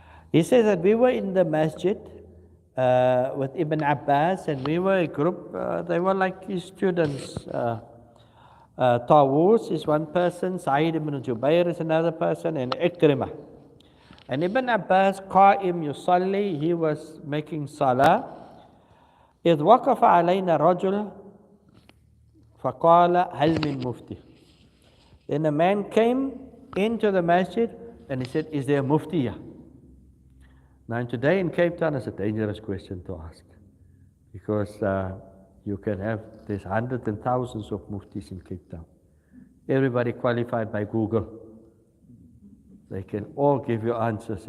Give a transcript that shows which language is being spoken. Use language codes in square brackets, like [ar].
[en] He says that we were in the masjid with Ibn Abbas, and we were a group, they were like his students. Tawus is one person, Sa'id ibn Jubair is another person, and Ikrimah. And Ibn Abbas, Qa'im Yusalli, he was making salah. [ar] إذ وقف علينا رجل فقال هل من مفتي. [en] Then a man came into the masjid and he said, is there a mufti here? Now today in Cape Town, it's a dangerous question to ask, because you can have, there's hundreds and thousands of muftis in Cape Town. Everybody qualified by Google. They can all give you answers.